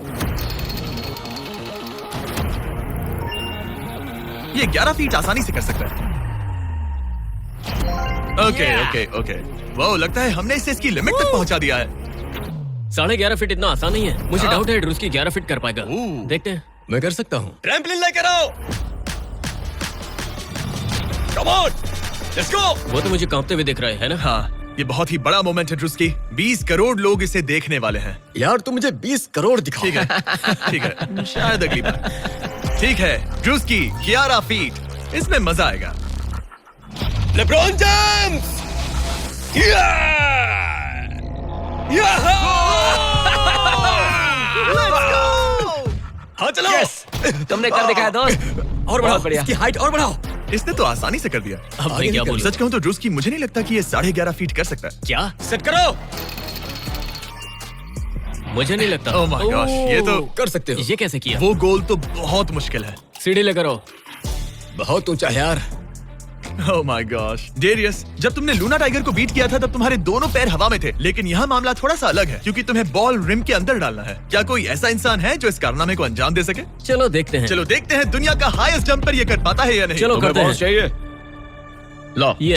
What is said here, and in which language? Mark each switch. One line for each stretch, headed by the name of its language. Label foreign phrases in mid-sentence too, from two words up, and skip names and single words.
Hindi: ये 11 फीट आसानी से कर सकता है।
English: okay okay okay,
Hindi: वो लगता है हमने इसे इसकी लिमिट तक पहुंचा दिया है। 11.5 फीट इतना आसान नहीं है। मुझे हाँ। डाउट है ड्रूस्की 11 फीट कर पाएगा। ओह। देखते हैं। मैं कर सकता हूँ। ट्रैम्पोलिन लेकर आओ।
English: Come on, let's go.
Hindi: वो तो मुझे कांपते हुए दिख रहा है ना? हाँ, ये बहुत ही बड़ा मोमेंट है ड्रूस्की। 20 करोड़ लोग इसे देखने वाले हैं। यार तुम मुझे 20 करोड़ दिखाओ। ठीक है, ठीक है, शायद अगली बार। ठीक है, ड्रूस्की 11 फीट, इसमें मजा आएगा। लेब्रॉन जेम्स! हाँ चलो। तुमने कर दिखाया दोस्त। और बढ़ाओ, बहुत बढ़िया। इसकी हाइट और बढ़ाओ। इसने तो आसानी से कर दिया। अब आगे मैं क्या निकल। बोलूं? सच कहूं तो ड्रूस्की, मुझे नहीं लगता कि ये 11.5 फीट कर सकता है। क्या? सेट करो। मुझे नहीं लगता।
English: Oh my gosh,
Hindi: ये तो कर सकते हो। ये कैसे किया? वो गोल तो बहुत मुश्किल है। सीढ़ी लेकर आओ। बहुत ऊंचा है यार।
English: Oh my gosh,
Hindi: डेरियस, जब तुमने लूना टाइगर को बीट किया था तब तुम्हारे दोनों पैर हवा में थे, लेकिन यहाँ मामला थोड़ा सा अलग है क्योंकि तुम्हें बॉल रिम के अंदर डालना है। क्या कोई ऐसा इंसान है जो इस कारनामे को अंजाम दे सके? चलो देखते हैं। चलो देखते हैं दुनिया का
English: highest jumper
Hindi: ये कर पाता है या नहीं। चलो तुम्हें करते बॉल हैं। चाहिए? लो, ये